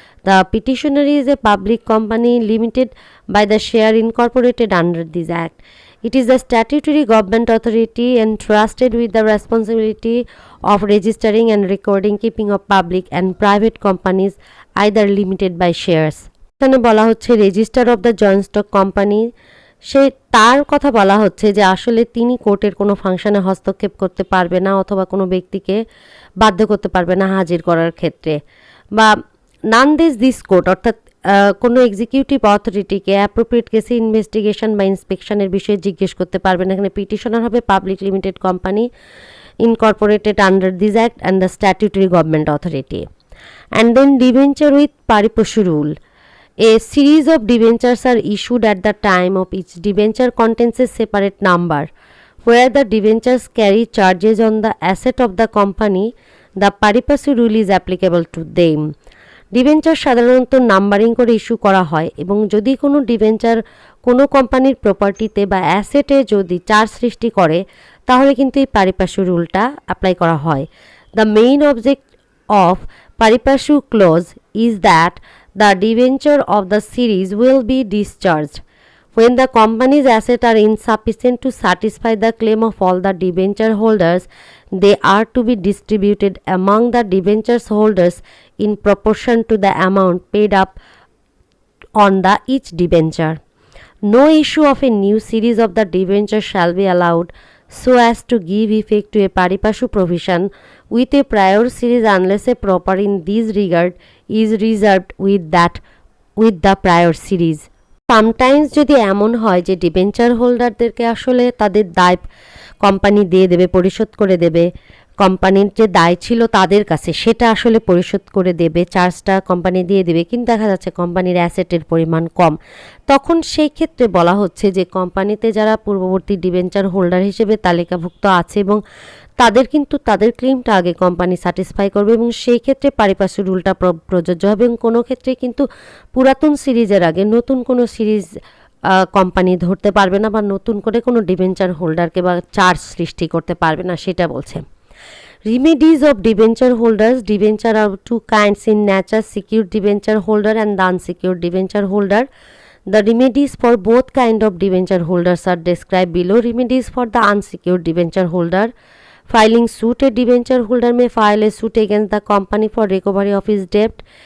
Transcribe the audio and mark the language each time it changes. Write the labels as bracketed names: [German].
[English] The petitioner is a public company limited by the share incorporated under this Act. It is the statutory government authority entrusted with the responsibility of registering and recording keeping of public and private companies either limited by shares. [Bangla] এখানে বলা হচ্ছে register of the joint stock company, সে তার কথা বলা হচ্ছে যে আসলে তিনি কোর্টের কোনো ফাংশনে হস্তক্ষেপ করতে পারবে না অথবা কোনো ব্যক্তিকে বাধ্য করতে পারবে না হাজির করার ক্ষেত্রে, বা নানদেস দিস কোর্ট অর্থাৎ কোনো এক্সিকিউটিভ অথরিটিকে অ্যাপ্রোপ্রিয়েট কেসে ইনভেস্টিগেশন বা ইন্সপেকশনের বিষয়ে জিজ্ঞেস করতে পারবে না। [English] এখানে পিটিশনার হবে public limited company incorporated under this act and the statutory government authority. And then debenture with pari passu rule. A series of debentures are issued at the time of each debenture contains a separate number. Where the debentures carry charges on the asset of the company, the Paripasi rule is applicable to them. [Bangla] Debenture সাধারণত numbering করে issue করা হয় এবং যদি কোনো debenture কোনো কোম্পানির প্রপার্টিতে বা অ্যাসেটে যদি চার্জ সৃষ্টি করে তাহলে কিন্তু এই পারিপাসু রুলটা অ্যাপ্লাই করা হয়। [English] The main object of pari passu clause is that the debenture of the series will be discharged When the company's assets are insufficient to satisfy the claim of all the debenture holders, they are to be distributed among the debenture holders in proportion to the amount paid up on the each debenture. No issue of a new series of the debenture shall be allowed so as to give effect to a Paripasi provision with a prior series unless a property in this regard is reserved with the prior series. [Bangla] Sometimes যদি এমন হয় যে debenture হোল্ডারদেরকে আসলে তাদের দায় company দিয়ে দেবে, পরিশোধ করে দেবে, কোম্পানির যে দায় ছিল তাদের কাছে সেটা আসলে পরিশোধ করে দেবে, চার্জটা কোম্পানি দিয়ে দেবে, কিন্তু দেখা যাচ্ছে কোম্পানির অ্যাসেটের পরিমাণ কম, তখন সেই ক্ষেত্রে বলা হচ্ছে যে কোম্পানিতে যারা পূর্ববর্তী ডিবেঞ্চার হোল্ডার হিসেবে তালিকাভুক্ত আছে এবং তাদের কিন্তু তাদের ক্লেমটা আগে কোম্পানি স্যাটিসফাই করবে এবং সেই ক্ষেত্রে পারিপার্শ্বিক রুলটা প্রযোজ্য হবে এবং কোনো ক্ষেত্রে কিন্তু পুরাতন সিরিজের আগে নতুন কোনো সিরিজ কোম্পানি ধরতে পারবে না বা নতুন করে কোনো ডিবেঞ্চার হোল্ডারকে বা চার্জ সৃষ্টি করতে পারবে না, সেটা বলছে। [English] Remedies of debenture holders. Debenture are two kinds in nature: secured debenture holder and the unsecured debenture holder. The remedies for both kind of debenture holders are described below. Remedies for the unsecured debenture holder: filing suit. A debenture holder may file a suit against the company for recovery of his debt.